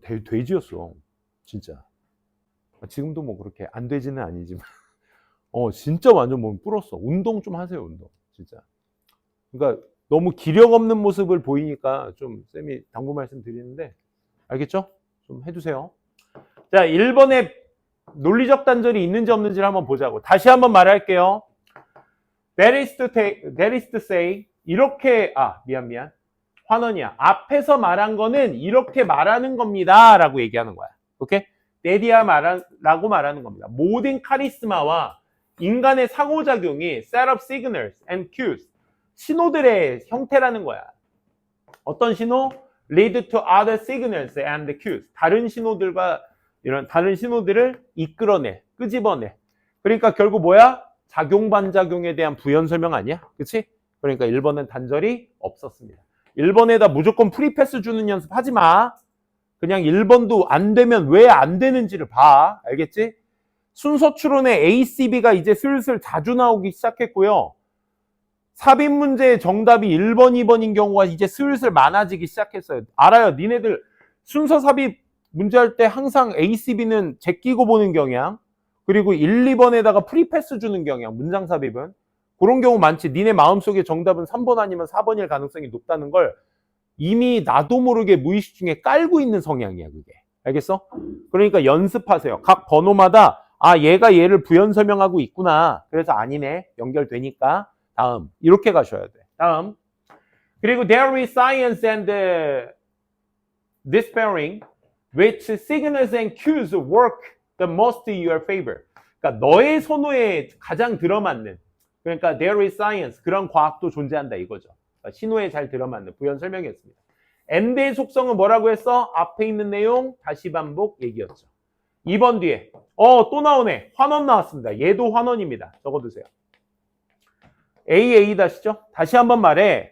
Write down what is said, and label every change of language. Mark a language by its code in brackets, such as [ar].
[ko] 돼지였어, 진짜. 지금도 뭐 그렇게 안 되지는 아니지만 진짜 완전 몸 불었어. 운동 좀 하세요, 운동. 진짜. 그러니까 너무 기력 없는 모습을 보이니까 좀 쌤이 당부 말씀 드리는데, 알겠죠? 좀 해주세요. 자, 1번에 논리적 단절이 있는지 없는지를 한번 보자고. 다시 한번 말할게요. [en] That is to say, [ko] 이렇게, 미안. 환원이야. 앞에서 말한 거는 이렇게 말하는 겁니다. 라고 얘기하는 거야. 오케이? 라고 말하는 겁니다. 모든 카리스마와 인간의 상호작용이 [en] set of signals and cues, [ko] 신호들의 형태라는 거야. 어떤 신호? [en] lead to other signals and cues. [ko] 다른 신호들과 이런 다른 신호들을 이끌어내, 끄집어내. 그러니까 결국 뭐야? 작용 반작용에 대한 부연 설명 아니야? 그치? 그러니까 1번은 단절이 없었습니다. 1번에다 무조건 프리패스 주는 연습 하지 마. 그냥 1번도 안 되면 왜 안 되는지를 봐. 알겠지? 순서 추론의 ACB가 이제 슬슬 자주 나오기 시작했고요. 삽입 문제의 정답이 1번, 2번인 경우가 이제 슬슬 많아지기 시작했어요. 알아요. 니네들 순서 삽입 문제 할 때 항상 ACB는 제끼고 보는 경향, 그리고 1, 2번에다가 프리패스 주는 경향, 문장 삽입은. 그런 경우 많지. 니네 마음속에 정답은 3번 아니면 4번일 가능성이 높다는 걸 이미 나도 모르게 무의식 중에 깔고 있는 성향이야, 그게. 알겠어? 그러니까 연습하세요. 각 번호마다 아, 얘가 얘를 부연 설명하고 있구나. 그래서 아니네. 연결되니까. 다음. 이렇게 가셔야 돼. 다음. [en] 그리고 there is science and despairing, which signals and cues work the most in your favor. [ko] 그러니까 너의 선호에 가장 들어맞는, 그러니까 [en] there is science, [ko] 그런 과학도 존재한다 이거죠. 그러니까 신호에 잘 들어맞는 부연 설명이었습니다. and의 속성은 뭐라고 했어? 앞에 있는 내용 다시 반복 얘기였죠. 2번 뒤에 또 나오네. 환원 나왔습니다. 얘도 환원입니다. 적어두세요. AA-죠. 다시 한번 말해.